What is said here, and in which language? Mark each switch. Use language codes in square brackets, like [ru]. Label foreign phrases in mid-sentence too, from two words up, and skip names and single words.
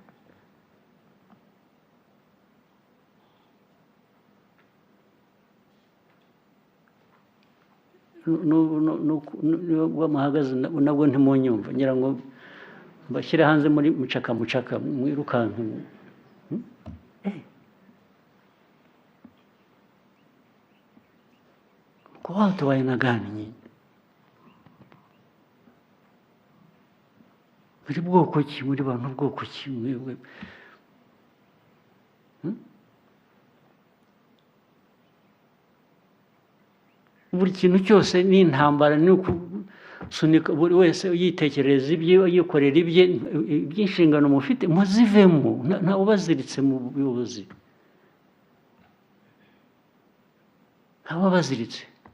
[rw] Nubwo muhagaze nabwo ntimunyumva, ngira ngo mbashyire hanze muri mucaka mwirukanka. [sw] Kwa watu wa aina gani nyinyi? [rw] Muri bwoko ki? Muri bantu bwoko ki mwebwe? Buri kintu cyose ni intambara, ni ukusunika buri wese yitekereza ibye, yikorera ibye, iby'inshingano mufite muzivemo, nta ubaziritse mu buyobozi, nta ubaziritse.